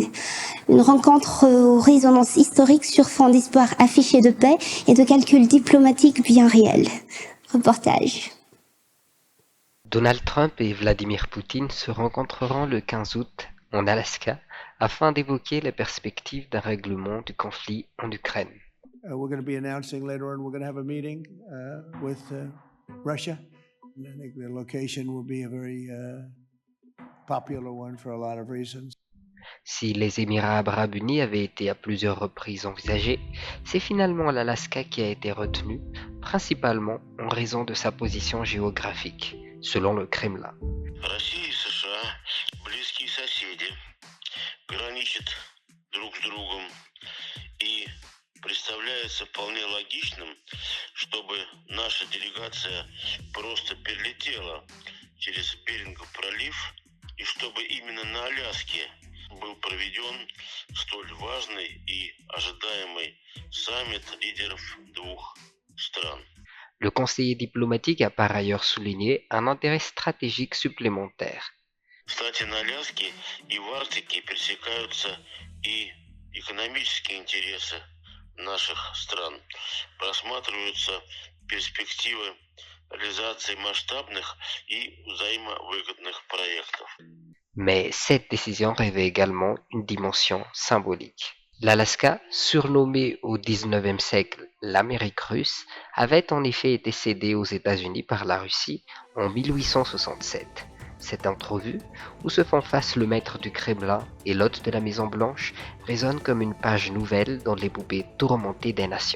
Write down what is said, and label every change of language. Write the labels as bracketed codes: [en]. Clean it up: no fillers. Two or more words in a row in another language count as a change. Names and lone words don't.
[fr] Une rencontre aux résonances historiques sur fond d'espoir affiché de paix et de calculs diplomatiques bien réels. Reportage. Donald Trump et Vladimir Poutine se rencontreront le 15 août en Alaska afin d'évoquer les perspectives d'un règlement du conflit en Ukraine. [en] We're going to be announcing later on we're going to have a meeting with Russia. And I think the location will be a very popular one for a lot of reasons. [fr] Si les Émirats arabes unis avaient été à plusieurs reprises envisagés, c'est finalement l'Alaska qui a été retenu, principalement en raison de sa position géographique, selon le Kremlin. [ru] Россия и США – близкие соседи, граничат друг с другом, и представляется вполне логичным, чтобы наша делегация просто перелетела через Берингов пролив, и чтобы именно на Аляске был проведен столь важный и ожидаемый саммит лидеров двух стран. [fr] Le conseiller diplomatique a par ailleurs souligné un intérêt stratégique supplémentaire. [ru] Кстати, на Аляске и в Арктике пересекаются и экономические интересы наших стран. Просматриваются перспективы реализации масштабных и взаимовыгодных проектов. [fr] Mais cette décision revêt également une dimension symbolique. L'Alaska, surnommé au XIXe siècle l'Amérique russe, avait en effet été cédé aux États-Unis par la Russie en 1867. Cette entrevue, où se font face le maître du Kremlin et l'hôte de la Maison-Blanche, résonne comme une page nouvelle dans l'épopée tourmentée des nations.